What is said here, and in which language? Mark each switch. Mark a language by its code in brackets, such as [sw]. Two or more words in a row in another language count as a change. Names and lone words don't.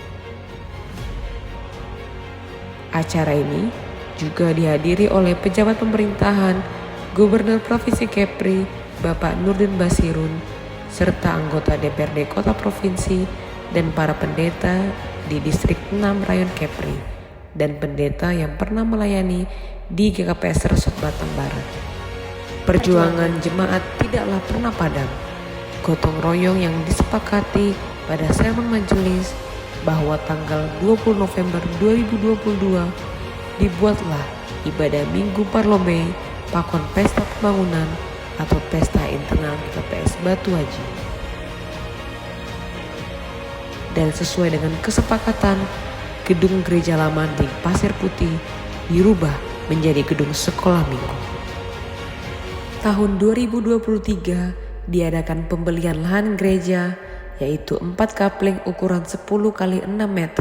[id] Acara ini juga dihadiri oleh pejabat pemerintahan, Gubernur Provinsi Kepri, Bapak Nurdin Basirun, serta anggota DPRD Kota Provinsi dan para pendeta di Distrik 6 Rayon Kepri dan pendeta yang pernah melayani di GKPS Resort Batam Barat. Perjuangan jemaat tidaklah pernah padam. Gotong royong yang disepakati pada sermon majelis bahwa tanggal 20 November 2022 dibuatlah ibadah Minggu Parlome Pakon Pesta Pembangunan atau Pesta Internal GKPS Batu Aji. Dan sesuai dengan kesepakatan, gedung gereja lama di Pasir Putih dirubah menjadi gedung sekolah minggu. Tahun 2023 diadakan pembelian lahan gereja yaitu 4 kapling ukuran 10 kali 6 meter.